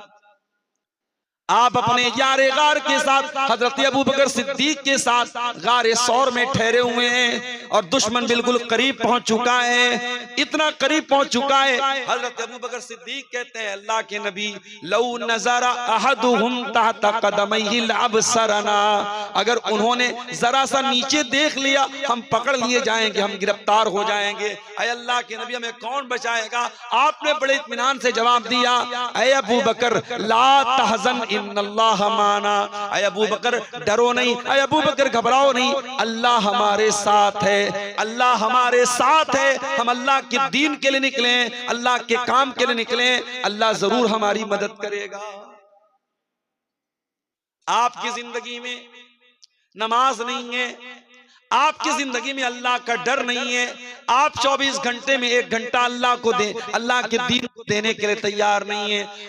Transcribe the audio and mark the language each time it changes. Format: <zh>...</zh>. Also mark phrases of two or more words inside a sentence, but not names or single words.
<hi>आप अपने यारे गार के साथ हजरत अबू बकर सिद्दीक के साथ गारे सौर में ठहरे हुए हैं और दुश्मन बिल्कुल करीब पहुंच चुका है, इतना करीब पहुंच चुका है। हजरत अबू बकर सिद्दीक कहते हैं, अल्लाह के नबी,</hi> <ar>لو نظر أحدهم تحت قدميه لأبصرنا.</ar> <hi>अगर उन्होंने जरा सा नीचे देख लिया, हम पकड़ लिए जाएंगे, हम गिरफ्तार हो जाएंगे। ऐ अल्लाह के नबी, हमें कौन बचाएगा? आपने बड़े इत्मीनान से जवाब दिया, ऐ अबू बकर</hi> <ar>لا تحزن إن الله معنا.</ar> <hi>ऐ अबू बकर डरो नहीं, ऐ अबू बकर घबराओ नहीं, अल्लाह हमारे साथ है, अल्लाह हमारे साथ है। हम अल्लाह के दीन के लिए निकले, अल्लाह के काम के लिए निकले, अल्लाह जरूर हमारी मदद करेगा। आपकी जिंदगी में नमाज नहीं है, आपकी जिंदगी में अल्लाह का डर नहीं है, आप 24 घंटे में 1 घंटा अल्लाह को दे, अल्लाह के दीन को देने के लिए तैयार नहीं है।</hi>